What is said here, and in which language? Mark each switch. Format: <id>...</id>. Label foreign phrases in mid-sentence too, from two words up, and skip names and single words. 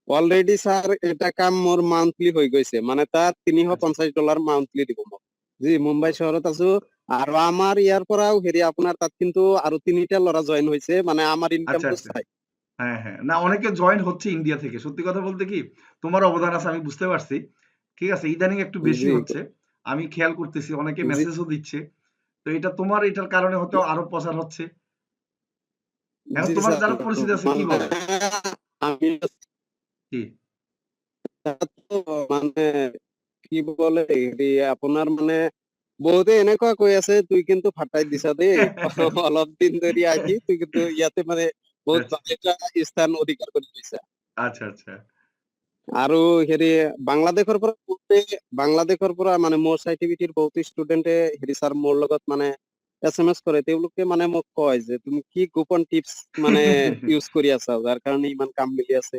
<en>already sir</en> <as>এটা কাম মোৰ মান্থলি হৈ গৈছে, মানে তাত আচ্ছা $350 মান্থলি দিব মোক। জি মুম্বাই চহৰত আছো। আৰু আমাৰ ইয়াৰ পৰাও হেৰি আপোনাৰ তাত কিন্তু আৰু 3টা ল'ৰা জইন হৈছে, মানে আমাৰ আচ্ছা ইনকামটো আচ্ছা চাই।</as> <bn>হ্যাঁ হ্যাঁ না অনেকে জয়েন হচ্ছে ইন্ডিয়া থেকে সত্যি কথা বলতে কি তোমার অবদান আছে আমি বুঝতে পারছি ঠিক আছে ইদানিং একটু বেশি জি হচ্ছে আমি খেয়াল করতেছি অনেকে জি মেসেজও দিচ্ছে তো এটা তোমার এটার কারণে হয়তো আরো প্রচার হচ্ছে এখন জি তোমার স্যার, যারা পরিচিত আছে কি মানে বলে আমি কি তো মানে কি বলে</bn> <as>হেৰি আপোনাৰ মানে বহুতে এনেকুৱা কৈ আছে তুই কিন্তু ফাটাই দিছা দেই। অলপ দিন ধৰি আহি তুই কিন্তু ইয়াতে মানে বহুত আচ্ছা ভাল এটা স্থান অধিকাৰ কৰি লৈছা। আচ্ছা আচ্ছা আৰু হেৰি বাংলাদেশৰ পৰা মানে মোৰ চাইটিভিটিৰ বহুত ষ্টুডেণ্টে হেৰি ছাৰ মোৰ লগত মানে SMS কৰে, তেওঁলোকে মানে মোক কয় যে তুমি কি গোপন টিপছ মানে ইউজ কৰি আছা যাৰ কাৰণে ইমান কাম মিলি আছে,</as>